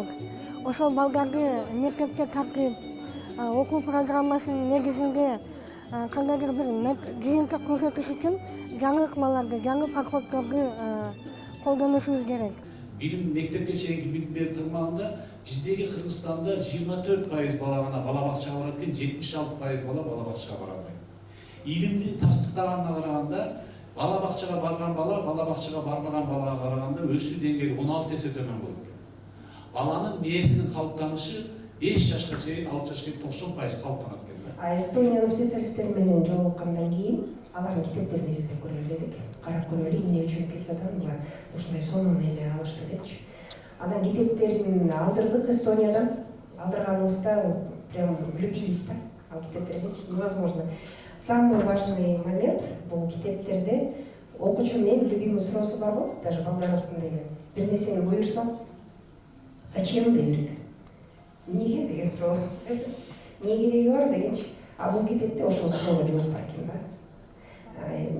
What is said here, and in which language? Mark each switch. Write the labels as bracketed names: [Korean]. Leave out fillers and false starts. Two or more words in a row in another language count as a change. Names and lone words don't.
[Kyrgyz] Ошол балдарды мектепке тартып, окуу программасынын негизинде кандайдыр бир жыйынтык көрсөтүш үчүн жаңы ыкмаларды, жаңы подходдорду колдонушубуз керек. Билим мектепке чейинки билим берүү тармагында биздеги Кыргызстанда 24% бала гана бала бакчага барат экен, 76% бала бала бакчага бара албайт. [Kazakh] Илимди тастыктаганына караганда Бала бақшаға барған бала бақшаға бармаған балаға қарағанда өсу деңгейі 16 есе төмен болып кеткен. Баланың миесінің қалыптанышы 5 жашқа шейін, 6 жашқа шейін 90% қалыптанады екен. [Kyrgyz] Эстониялық специалистерменен жолыққандан кейін алардын китептерин изилдеп көрөлү дедик. Карап көрөлү эмне үчүн Пиццадан булар ушундай сонун эле алышты депчи. Анан китептерин алдырдык Эстониядан. Алдырганыбызда [Russian] прям влюбились [Kyrgyz] да. Ал китептерге невозможно. [Russian] Самый важный момент [Kyrgyz] бул китептерде окуучунун эң любимый суроосу бар го, даже балдар арасында эле. Бир нерсени буйрсаң, зачем деп берет. Неге деген суроо. Не кереги бар дегенчи. А бул китепте ошол суроого жооп бар экен да.